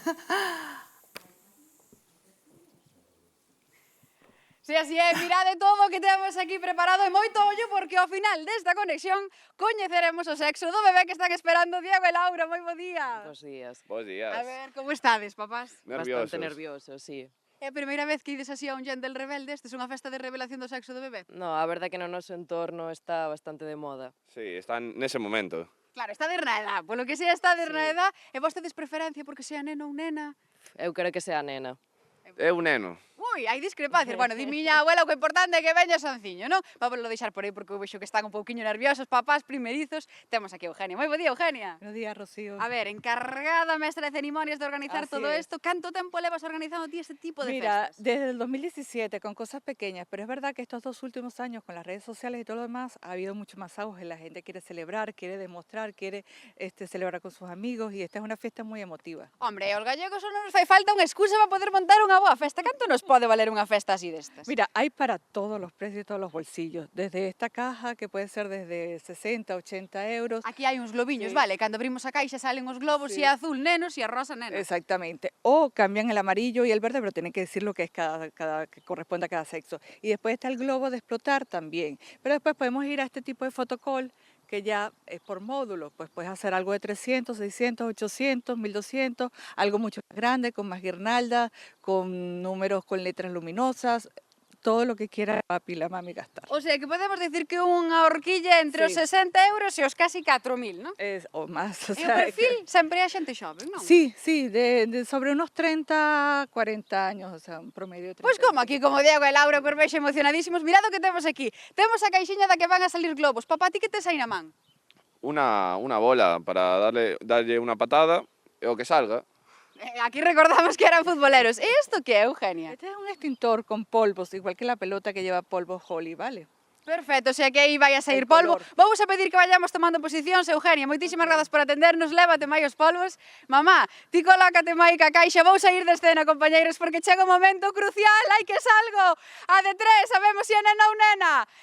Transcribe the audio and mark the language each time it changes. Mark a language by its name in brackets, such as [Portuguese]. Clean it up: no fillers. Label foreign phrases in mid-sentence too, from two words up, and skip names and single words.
[Galician] Si así é, mirade todo o que temos aquí preparado e moito ollo porque ao final desta conexión coñeceremos o sexo do bebé que están esperando Diego e Laura. Moi bo día. Bos días. Bos días. A ver, como estades, papás? Nerviosos. Bastante nerviosos, sí. É a primeira vez que ides así a un [English] gender reveal [Galician] destes, unha festa de revelación do sexo do bebé? No, a verdade que no noso entorno está bastante de moda. Sí, están nese momento. Claro, está de na edad, polo que sea está de na edad, e vos tedes preferencia porque sea neno ou nena? Eu quero que sea nena. É un neno. Ui, hai discrepancias. Bueno, di miña abuela o que é importante é que veña sonciño, non? Vamos lo deixar por aí porque eu vexo que están un pouquiño nerviosos, papás primerizos. Temos aquí a Eugenia. Moi bo día, Eugenia. [Spanish] Buenos días, Rocío. [Galician] A ver, encargada mestra de ceremonias de organizar Así todo es. isto, canto tempo levas organizando ti este tipo de Mira, festas? [Spanish] desde el 2017 con cosas pequeñas, pero es verdad que estos 2 últimos años con las redes sociales y todo lo demás ha habido mucho más auge. La gente quiere celebrar, quiere demostrar, quiere celebrar con sus amigos y esta es una fiesta muy emotiva. [Galician] Hombre, aos gallegos non nos fai falta unha excusa para poder montar unha boa festa. Canto nos pode valer unha festa así destas? [Spanish] Mira, hay para todos los precios y todos los bolsillos. Desde esta caja, que puede ser desde 60, 80 euros. [Galician] Aquí hai uns globiños, Sí. vale? Cando abrimos a caixa salen os globos, Sí. e azul nenos e a rosa nenos. Exactamente. [Spanish] O cambian el amarillo y el verde, pero tienen que decir lo que es que corresponde a cada sexo. Y después está el globo de explotar también. Pero después podemos ir a este tipo de fotocall que ya es por módulo, pues puedes hacer algo de 300, 600, 800, 1200, algo mucho más grande, con más guirnaldas, con números con letras luminosas, todo lo que quiera papi y la mami gastar. [Galician] O sea, que podemos decir que unha horquilla entre os Sí. 60 euros e os casi 4000, non? [Spanish] O más. O [Galician] E o sea, perfil sempre é a xente xoven, non? [Spanish] Sí, sí, de sobre unos 30, 40 años, o sea, un promedio de 30. [Galician] Pois como aquí, como Diego e Laura, por vexo emocionadísimos, mirad o que temos aquí. Temos a caixinha da que van a salir globos. Papá, ti que tes aí na man? Una bola para darlle unha patada e o que salga. Aquí recordamos que eran futboleros. E isto que é, Eugenia? [Spanish] Este es un extintor con polvos, igual que la pelota que lleva polvo Holly, ¿vale? [Galician] Perfecto, o sea que aí vai a sair [Spanish] El polvo. color. Vamos a pedir que vayamos tomando [Galician] posicións, Eugenia. Moitísimas grazas por atendernos, lévate mai os polvos. Mamá, ti colócate mai ca caixa, vou sair de escena, compañeiros, porque chega un momento crucial, hai que salgo. A de 3, sabemos se é nena ou nena.